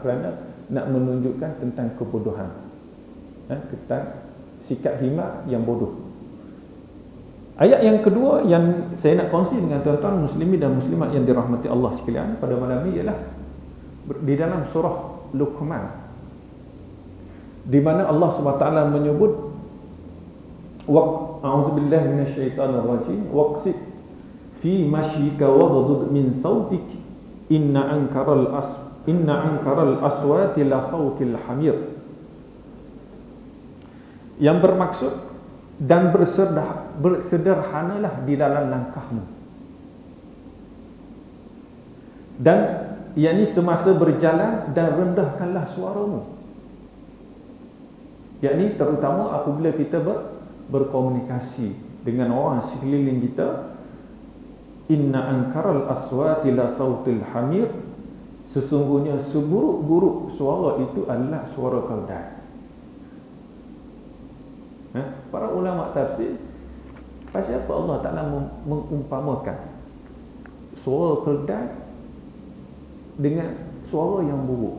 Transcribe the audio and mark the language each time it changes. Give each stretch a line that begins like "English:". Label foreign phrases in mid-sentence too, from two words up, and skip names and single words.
Malay: Kerana nak menunjukkan tentang kebodohan, tentang sikap himar yang bodoh. Ayat yang kedua yang saya nak kongsi dengan tuan-tuan muslimin dan muslimat yang dirahmati Allah sekalian pada malam ini ialah di dalam surah Luqman, di mana Allah SWT menyebut
Arabic: أعوذ بالله من الشيطان الرجيم واقصد في مشيك واغضض من صوتك إن أنكر إن أنكر الأصوات لصوت الحمير.
Malay: Yang bermaksud dan bersederhanalah di dalam langkahmu. Dan yakni semasa berjalan, dan rendahkanlah suaramu. Yakni terutama apabila kita berkomunikasi dengan orang sekeliling kita.
Arabic: إن أنكر الأصوات لصوت الحمير.
Malay: Sesungguhnya seburuk-buruk suara itu adalah suara keldai. Para ulama tafsir, pasal apa Allah Ta'ala mengumpamakan suara keldai dengan suara yang buruk?